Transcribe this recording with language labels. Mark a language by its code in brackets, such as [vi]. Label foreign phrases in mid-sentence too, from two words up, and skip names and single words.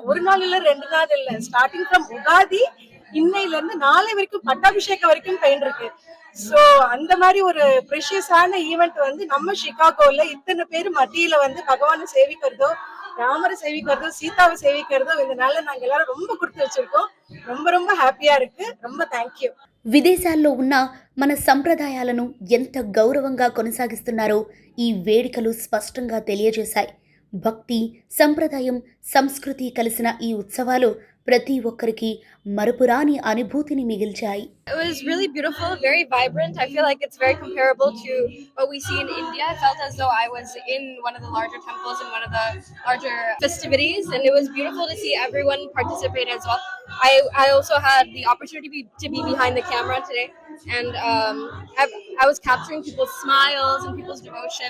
[ta] ஒரு நாள் இல்ல, 2 நாள் இல்ல, [en] starting from [ta] உகாதி இன்னையில இருந்து நாளை வரைக்கும் பட்டாபிஷேகம் வரைக்கும் பெயின் இருக்கு. சோ அந்த மாதிரி ஒரு [en] precious event [ta] வந்து நம்ம சிகாகோல இத்தனை பேர் மத்தியில வந்து பகவானை சேவிக்கிறதோ, ராமரை சேவிக்கிறதோ, சீதாவை சேவிக்கிறதோ, இதனால நாங்க எல்லாரும் ரொம்ப கொடுத்து வச்சிருக்கோம். ரொம்ப ரொம்ப హ్యాపీగా இருக்கு. ரொம்ப థాంక్యూ. [te] విదేశాల్లో ఉన్న మన సంప్రదాయాలను ఎంత గౌరవంగా కొనసాగిస్తున్నారో ఈ వేడుకలు స్పష్టంగా తెలియజేశాయి. భక్తి, సంప్రదాయం, సంస్కృతి కలిసిన ఈ ఉత్సవాలు ప్రతి ఒక్కరికి మరపురాని అనుభూతిని మిగిల్చాయి. [en] It was really beautiful, very vibrant. I feel like it's very comparable to what we see in India. I felt as though I was in one of the larger temples in one of the larger festivities, and it was beautiful to see everyone participate as well. I also had the opportunity to be behind the camera today, and I was capturing people's smiles and people's devotion.